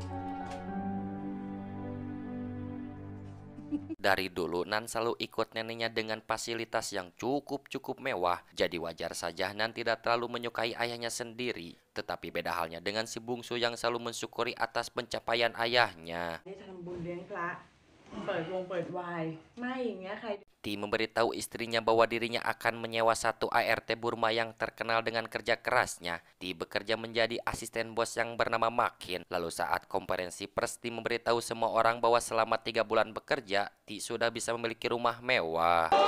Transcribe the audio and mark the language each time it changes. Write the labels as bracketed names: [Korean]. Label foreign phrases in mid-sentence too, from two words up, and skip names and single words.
[Indonesian] Dari dulu Nan selalu ikut neneknya dengan fasilitas yang cukup mewah. Jadi wajar saja Nan tidak terlalu menyukai ayahnya sendiri. Tetapi beda halnya dengan si bungsu yang selalu mensyukuri atas pencapaian ayahnya. [Thai] ได้ทำบุญเลี้ยงพระเปิดไวน์ไม่อย่างเงี้ยใคร [Indonesian] Ti memberitahu istrinya bahwa dirinya akan menyewa satu ART Burma yang terkenal dengan kerja kerasnya. Ti bekerja menjadi asisten bos yang bernama Makin. Lalu saat konferensi pers Ti memberitahu semua orang bahwa selama 3 bulan bekerja, Ti sudah bisa memiliki rumah mewah.